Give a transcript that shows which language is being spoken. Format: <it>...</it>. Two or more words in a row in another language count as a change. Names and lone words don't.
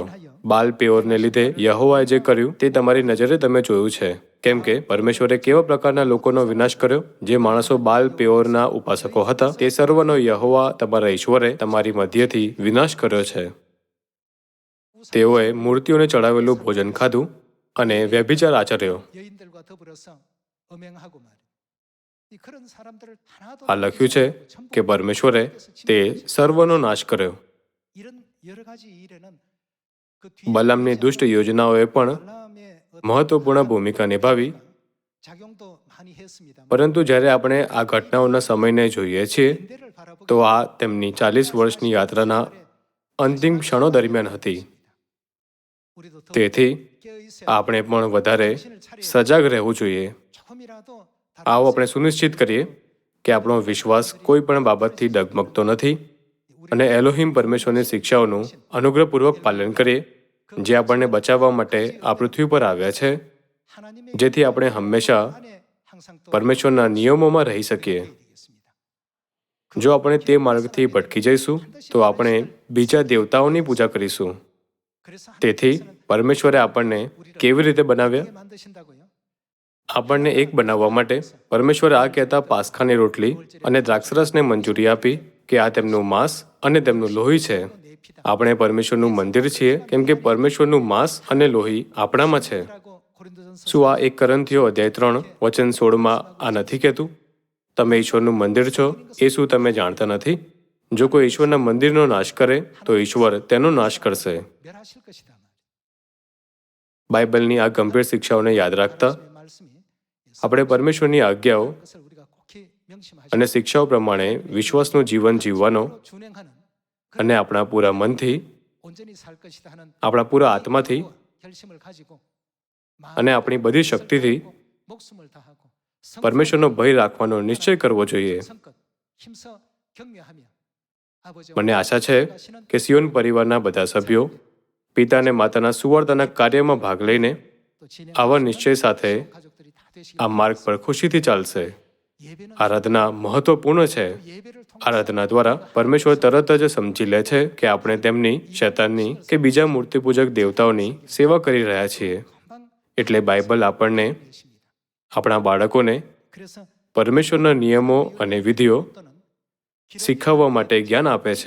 <gu>બાલ પેઓરને લીધે યહોવાએ જે કર્યું તે તમારી નજરે તમે જોયું છે. કેમ કે પરમેશ્વરે કેવા પ્રકારના લોકોનો વિનાશ કર્યો? જે માણસો બાલ પેઓરના ઉપાસકો હતા તે સર્વનો યહોવા તમારા ઈશ્વરે તમારી મધ્યથી વિનાશ કર્યો છે. તેઓએ મૂર્તિઓને ચડાવેલું ભોજન ખાધું અને વ્યભિચાર આચર્યો.</gu> <ko>여인들과 더불어서 음행하고 말이에요. 이 그런 사람들을 하나도</ko> <gu>આ લખ્યું છે કે પરમેશ્વરે તે સર્વનો નાશ કર્યો.</gu> <ko>이런 여러 가지 일에는 그</ko> <gu>બલામની દુષ્ટ યોજનાઓએ પણ</gu> <ko>발람의</ko> <gu>મહત્વપૂર્ણ ભૂમિકા નિભાવી.</gu> <ko>작용도 많이 했습니다.</ko> <gu>પરંતુ જ્યારે આપણે આ ઘટનાઓના સમયને જોઈએ છીએ</gu> <ko>인대를 바라보게</ko> <gu>તો આ તેમની 40 વર્ષની યાત્રાના અંતિમ ક્ષણો દરમિયાન હતી.</gu> <ko>우리도 더</ko> <gu>તેથી</gu> <ko>깨어 있어야</ko> <gu>આપણે પણ વધારે</gu> <ko>정신을 차려</ko> <gu>સજાગ રહેવું જોઈએ.</gu> <ko>조금이라도</ko> <gu>આવો આપણે સુનિશ્ચિત કરીએ કે આપણો વિશ્વાસ કોઈ પણ બાબતથી ડગમગતો નથી અને એલોહિમ પરમેશ્વરની શિક્ષાઓનું અનુગ્રહપૂર્વક પાલન કરીએ, જે આપણને બચાવવા માટે આ પૃથ્વી પર આવ્યા છે,</gu> <ko>하나님의</ko> <gu>જેથી આપણે હંમેશા</gu> <ko>안에 항상 또</ko> <gu>પરમેશ્વરના નિયમોમાં રહી શકીએ.</gu> <ko>되겠습니다.</ko> <gu>જો આપણે તે માર્ગથી ભટકી જઈશું તો આપણે બીજા દેવતાઓની પૂજા કરીશું.</gu> <ko>그래서</ko> <gu>તેથી પરમેશ્વરે આપણને કેવી રીતે બનાવ્યા?</gu> <ko>하나님께 만드신다고요?</ko> <gu>આપણને એક બનાવવા માટે પરમેશ્વરે આ કહેતા પાસ્ખાની રોટલી અને દ્રાક્ષરસને મંજૂરી આપી કે આ તેમનું માંસ અને તેમનું લોહી છે.</gu> <ko>내 피다.</ko> <gu>આપણે પરમેશ્વરનું મંદિર છીએ કેમ કે પરમેશ્વરનું માંસ અને લોહી આપણામાં છે.</gu> <ko>라고 고린도전서</ko> <gu>શું આ 1 કરન્થીઓ અધ્યાય 3 વચન 16માં આ નથી કહેતું? તમે ઈશ્વરનું મંદિર છો એ શું તમે જાણતા નથી? જો કોઈ ઈશ્વરના મંદિરનો નાશ કરે તો ઈશ્વર તેનો નાશ કરશે.</gu> <ko>멸하실 것이다 말이에요.</ko> <gu>બાઇબલની આ ગંભીર શિક્ષાઓને યાદ રાખતા</gu> <ko>하나님의 말씀이</ko> <gu>આપણે પરમેશ્વરની આજ્ઞાઓ</gu> <ko>그것을 우리가 꼭히 명심하시고</ko> <gu>અને શિક્ષાઓ પ્રમાણે વિશ્વાસનું જીવન જીવવાનો</gu> <ko>준행하는</ko> <gu>અને આપણા પૂરા મનથી,</gu> <ko>온전히 살 것이다 하는</ko> <gu>આપણા પૂરા આત્માથી</gu> <ko>결심을 가지고</ko> <gu>અને આપણી બધી શક્તિથી</gu> <ko>목숨을 다하고</ko> <gu>પરમેશ્વરનો ભય રાખવાનો નિશ્ચય કરવો જોઈએ.</gu> <ko>성껏 힘써 격려하며 아버지와</ko> <gu>મને આશા છે</gu> <ko>하시는</ko> <gu>કે સિયોન પરિવારના બધા સભ્યો પિતા અને માતાના સુવર્તાના કાર્યમાં ભાગ લઈને</gu> <ko>또 진행</ko> <gu>આવા નિશ્ચય સાથે</gu> <ko>가족들이 다 되시길</ko> <gu>આ માર્ગ પર ખુશીથી ચાલશે.</gu> <ko>예배는</ko> <gu>આરાધના મહત્વપૂર્ણ છે.</gu> <ko>예배를 통해</ko> <gu>આરાધના દ્વારા પરમેશ્વર તરત જ સમજી લે છે કે આપણે તેમની, શૈતાનની કે બીજા મૂર્તિપૂજક દેવતાઓની સેવા કરી રહ્યા છીએ.</gu> <ko>금방</ko> <gu>એટલે બાઇબલ આપણને,</gu> <ko>되십니다.</ko> <gu>આપણા બાળકોને</gu> <ko>그래서</ko> <gu>પરમેશ્વરના નિયમો અને વિધિઓ</gu> <ko>또는</ko> <gu>શીખવવા માટે જ્ઞાન આપે છે.</gu>